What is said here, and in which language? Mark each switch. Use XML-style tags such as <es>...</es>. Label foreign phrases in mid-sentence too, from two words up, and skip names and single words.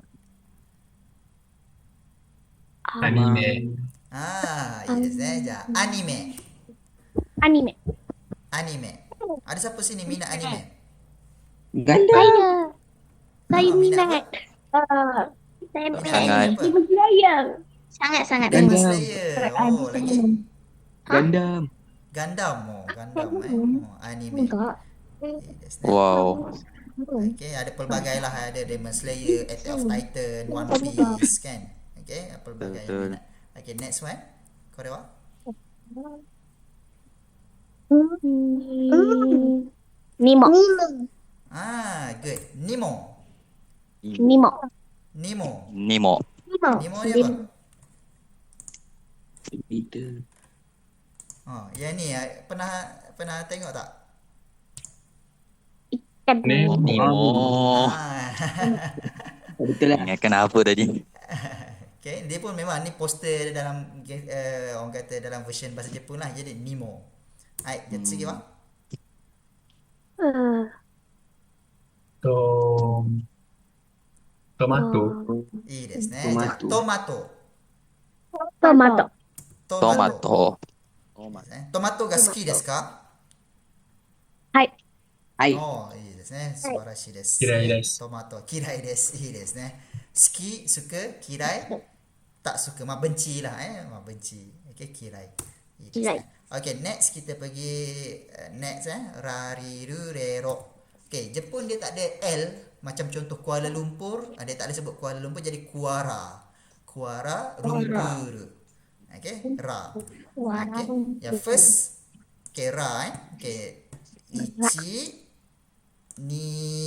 <ms>Anime.</ms> <en>Yes, anime.</en> <ms>Anime. Ada siapa sini minat anime? Ganda. Saya minat minat. Saya Minat minat. anime apa? Demon Slayer. Sangat-sangat. Demon Gundam. Slayer. Lagi Gundam. Gundam. Anime.</ms> <id>Enggak.</id> <en>That's nice. Wow.</en> <ms>Okay, ada pelbagai lah. Ada Demon Slayer, Attack of Titan, One Piece kan. Okay, pelbagai yang Betul. minat.</ms> <en>Okay, next one. Korewa.</en> <ms>Nemo. Good. Nemo. Nemo. Nemo. Nemo. Nemo ni apa? Peter. Yang ni pernah tengok tak? Nemo. Nemo. Betul lah. Ingatkan apa tadi? Okay, dia pun memang ni poster dalam orang kata dalam version bahasa Jepun lah. Jadi Nemo. Hai, jadi sikit bang.</ms> <ja>Tomato. いいですね。トマトじゃあトマト。トマト。トマト。トマトが好きですか？はい。はい。いいですね。素晴らしいです。嫌いですトマト嫌いです。いいですね。好き、suka, 嫌い、</ja> <ms>tak suka. Benci lah benci. Okay,</ms> <ja>嫌い。いいですね。</ja> <ms>Okay, next kita pergi next Rariru Rero. Okay, Jepun dia tak ada L. Macam contoh Kuala Lumpur, dia tak boleh sebut Kuala Lumpur jadi Kuara. Kuara Lumpur. Okay, Ra. Okay, yang first, okay, Ra Okay,</ms> <ja>いち、に.</ja>